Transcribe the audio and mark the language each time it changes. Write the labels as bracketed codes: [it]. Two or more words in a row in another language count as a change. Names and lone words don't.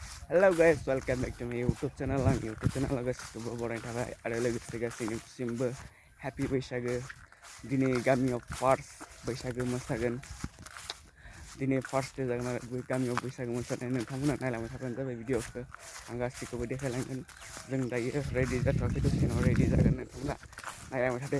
[en] Hello guys, welcome back to my YouTube channel. [brx] Ang YouTube channel गासिबो बरायनो थाखाय आरो लोगोसे गासैनिसिमबो happy बैसागो। दिनै गामियाव फार्स्ट बैसागो मोसागोन। दिनै फार्स्ट डे जागोन आरो गामियाव बैसागो मोसानाय नोंथांमोना नायलांबाय थाबानो जाबाय भिडिअखौ। आं गासिखौबो देखायलांगोन। जों दायो रेडि जाथ'वाखै दसेनाव रेडि जागोन नोंथांमोना नायलांबाय थादो।